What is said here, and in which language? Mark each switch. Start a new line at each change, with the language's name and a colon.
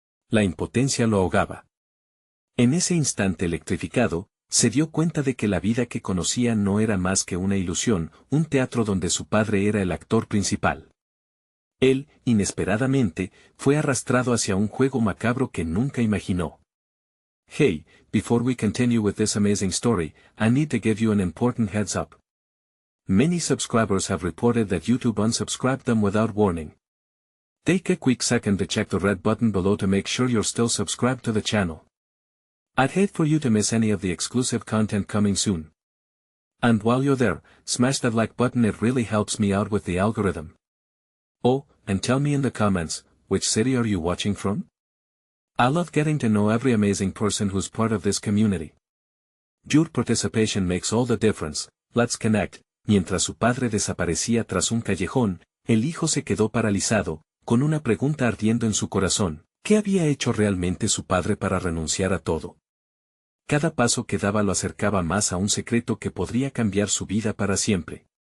Spanish: La impotencia lo ahogaba. En ese instante electrificado, se dio cuenta de que la vida que conocía no era más que una ilusión, un teatro donde su padre era el actor principal. Él, inesperadamente, fue arrastrado hacia un juego macabro que nunca imaginó.
English: Hey, before we continue with this amazing story, I need to give you an important heads up. Many subscribers have reported that YouTube unsubscribed them without warning. Take a quick second to check the red button below to make sure you're still subscribed to the channel. I'd hate for you to miss any of the exclusive content coming soon. And while you're there, smash that like button, it really helps me out with the algorithm. Oh, and tell me in the comments, which city are you watching from? I love getting to know every amazing person who's part of this community. Your participation makes all the difference, let's connect.
Spanish: Mientras su padre desaparecía tras un callejón, el hijo se quedó paralizado, con una pregunta ardiendo en su corazón. ¿Qué había hecho realmente su padre para renunciar a todo? Cada paso que daba lo acercaba más a un secreto que podría cambiar su vida para siempre.